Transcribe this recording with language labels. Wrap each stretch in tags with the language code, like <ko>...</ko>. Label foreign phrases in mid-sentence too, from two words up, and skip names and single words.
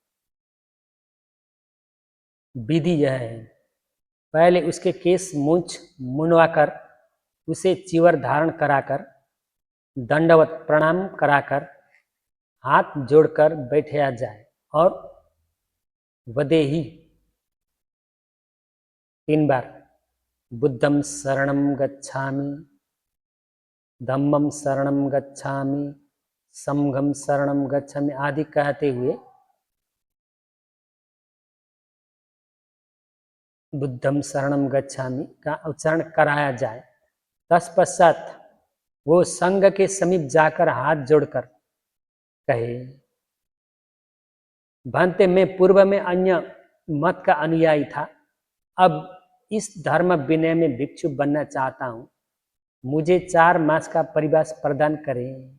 <hi>विधि यह है, पहले उसके केस मूंछ मुंडवाकर उसे चीवर धारण कराकर दंडवत प्रणाम कराकर हाथ जोड़कर बैठाया जाए और वदेही 3 बार</hi> <pi>बुद्धं शरणं गच्छामि, धम्मं शरणं गच्छामि, संघं शरणं गच्छामि</pi> <hi>आदि कहते हुए</hi> <pi>बुद्धं शरणं गच्छामि</pi> <hi>का उच्चारण कराया जाए। तत्पश्चात वो संघ के समीप जाकर हाथ जोड़कर कहे, भांति मैं पूर्व में अन्य मत का अनुयायी था, अब इस धर्म विनय में भिक्षु बनना चाहता हूं, मुझे 4 मास का परिवास प्रदान करें।</hi>